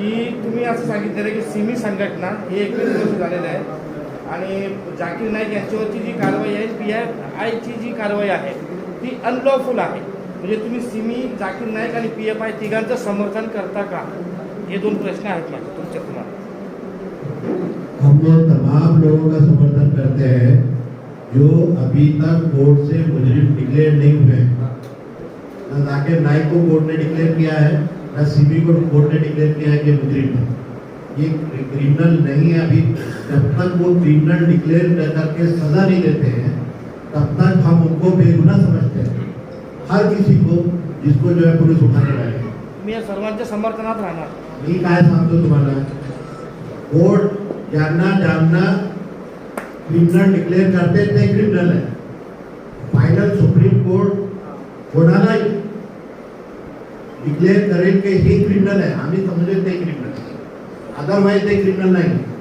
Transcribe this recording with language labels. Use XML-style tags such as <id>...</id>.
<mr>की तुम्ही असं सांगितलेलं की सिमी संघटना हे 21 वर्ष झालेलं आहे आणि जाकीर नाईक यांच्यावरची जी कारवाई आहे PFIची जी कारवाई आहे ती अनलॉफुल आहे. म्हणजे तुम्ही सिमी, जाकीर नाईक आणि PFI तिघांचं समर्थन करता का? हे 2 प्रश्न आहेत माझे तुमच्या तुम्हाला.</mr> <hi>हम लोग तमाम लोगों का समर्थन करते हैं जो अभी तक कोर्ट से मुजरिम डिक्लेयर नहीं हुए हैं. न जाकिर नाइक को कोर्ट ने डिक्लेयर किया है, न सिमी को कोर्ट ने डिक्लेयर किया है कि मुजरिम है. ये क्रिमिनल नहीं है. अभी जब तक वो क्रिमिनल डिक्लेयर करके सजा नहीं देते हैं तब तक हम उनको बेगुनाह समझते हैं. हर किसी को जिसको जो है पुलिस उठाने लायक.</hi> <mr>तुम्ही या सर्वांच्या समर्थनात राहणार. मी काय सांगतो तुम्हाला, कोर्ट ज्यांना क्रिमिनल डिक्लेअर करते ते क्रिमिनल आहे. फायनल सुप्रीम कोर्ट कोणाला डिक्लेअर करेल की हे क्रिमिनल आहे, आम्ही समजेल ते क्रिमिनल, अदरवाइज ते क्रिमिनल नाही.</mr>